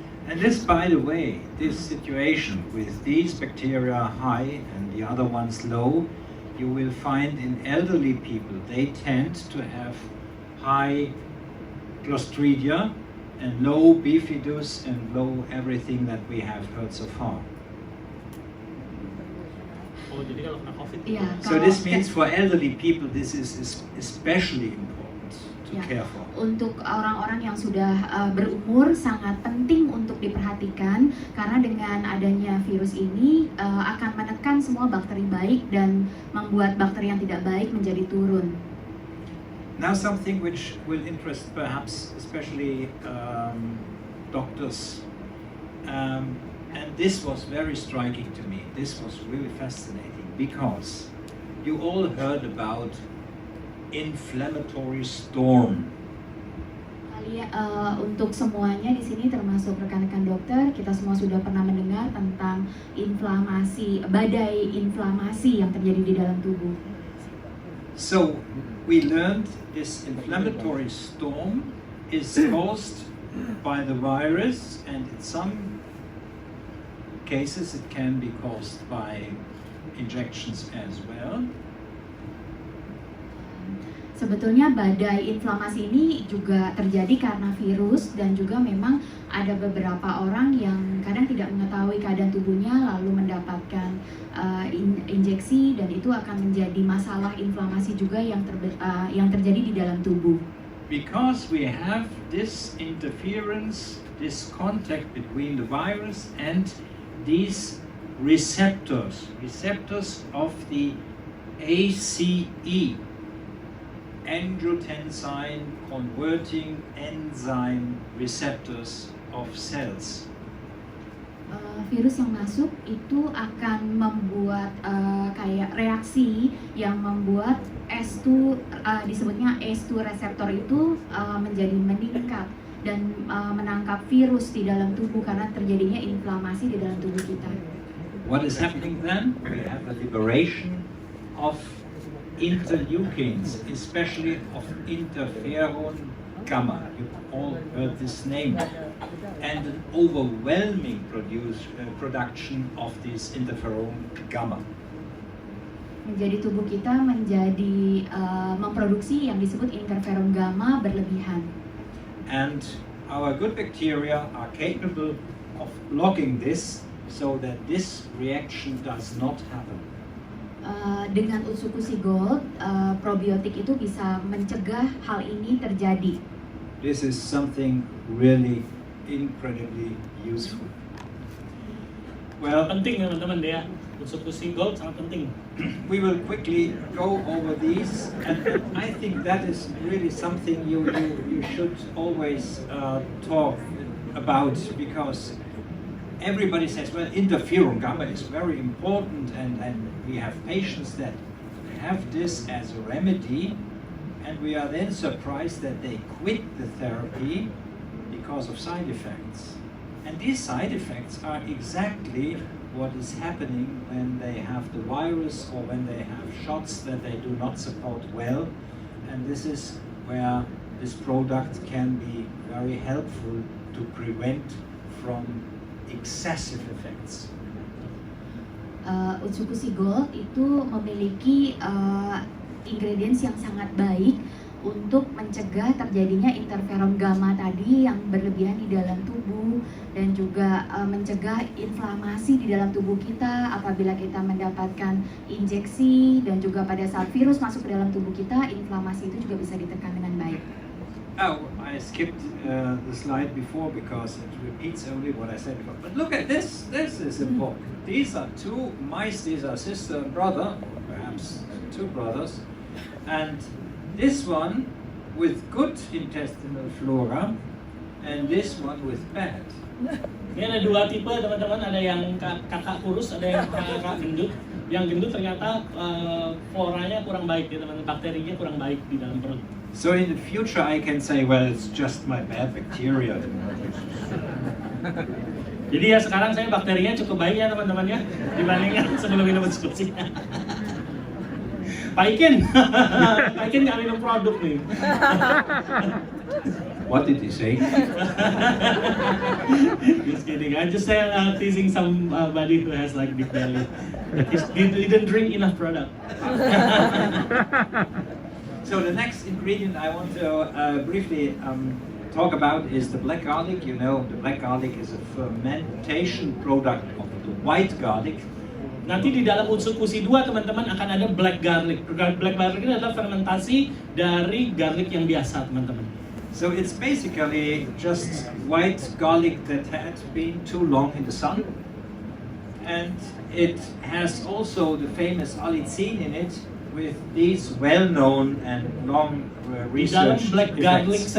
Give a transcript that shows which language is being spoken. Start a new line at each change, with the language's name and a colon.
English: And this, by the way, this situation with these bacteria high and the other ones low, you will find in elderly people, they tend to have high Clostridia and low bifidus and low everything that we have heard so far.
Indonesian: Oh, jadi kalau kena COVID.
English: Yeah, so this means for elderly people, this is especially important to care for.
Indonesian: Untuk orang-orang yang sudah berumur sangat penting untuk diperhatikan karena dengan adanya virus ini akan menekan semua bakteri baik dan membuat bakteri yang tidak baik menjadi turun.
English: Now something which will interest perhaps especially doctors, and this was very striking to me. This was really fascinating because you all heard about inflammatory storm.
Indonesian: Untuk semuanya di sini termasuk rekan-rekan dokter, kita semua sudah pernah mendengar tentang inflamasi, badai inflamasi yang terjadi di dalam tubuh.
English: So we learned this inflammatory storm is caused by the virus, and in some cases it can be caused by injections as well.
Indonesian: Sebetulnya badai inflamasi ini juga terjadi karena virus dan juga memang ada beberapa orang yang kadang tidak mengetahui keadaan tubuhnya lalu mendapatkan injeksi dan itu akan menjadi masalah inflamasi juga yang terjadi di dalam tubuh.
English: Because we have this interference, this contact between the virus and these receptors of the ACE, angiotensin converting enzyme receptors of cells.
Indonesian: Virus yang masuk itu akan membuat kayak reaksi yang membuat ACE2 disebutnya ACE2 reseptor itu menjadi meningkat dan menangkap virus di dalam tubuh karena terjadinya inflamasi di dalam tubuh kita.
English: What is happening then? We have a liberation of interleukins, especially of interferon gamma. You all heard this name. And an overwhelming production of this interferon gamma.
Indonesian: Menjadi tubuh kita menjadi memproduksi yang disebut interferon gamma berlebihan.
English: And our good bacteria are capable of blocking this so that this reaction does not happen.
Indonesian: Dengan Utsukushhii, probiotik itu bisa mencegah hal ini terjadi.
English: This is something really incredibly useful. Well,
Indonesian: Penting teman-teman ya, Utsukushhii Gold sangat penting.
English: we will quickly go over these, and I think that is really something you should always talk about, because everybody says, well, interferon gamma is very important, and we have patients that have this as a remedy, and we are then surprised that they quit the therapy because of side effects. And these side effects are exactly what is happening when they have the virus or when they have shots that they do not support well. And this is where this product can be very helpful to prevent from excessive effects.
Indonesian: Utsukushhii Gold itu memiliki ingredients yang sangat baik untuk mencegah terjadinya interferon gamma tadi yang berlebihan di dalam tubuh, dan juga mencegah inflamasi di dalam tubuh kita apabila kita mendapatkan injeksi, dan juga pada saat virus masuk ke dalam tubuh kita, inflamasi itu juga bisa ditekan dengan baik.
English: Oh, I skipped the slide before because it repeats only what I said before. But look at this. This is important. These are two mice. These are sister and brother, or perhaps two brothers. And this one with good intestinal flora, and this one with bad.
Indonesian: Ini ada dua tipe teman-teman, ada yang kakak kurus, ada yang kakak gendut. Yang gendut ternyata floranya kurang baik ya teman-teman, bakterinya kurang baik di dalam perut.
English: So in the future I can say, well, it's just my bad bacteria.
Indonesian: Jadi ya sekarang saya bakterinya cukup baik ya teman-teman ya, dibandingkan sebelum minum Utsukushhii. Pak Ikin nggak minum produk nih.
English: What did he say? Just kidding. I just teasing somebody who has like big belly. He didn't drink enough product. So the next ingredient I want to briefly talk about is the black garlic. You know, the black garlic is a fermentation product of the white garlic.
Indonesian: Nanti di dalam Utsukushhii 2 teman-teman akan ada black garlic. Black garlic ini adalah fermentasi dari garlic yang biasa teman-teman.
English: So it's basically just white garlic that had been too long in the sun, and it has also the famous allicin in it with these well-known and long
Indonesian: Di dalam
English: research black garlic effects.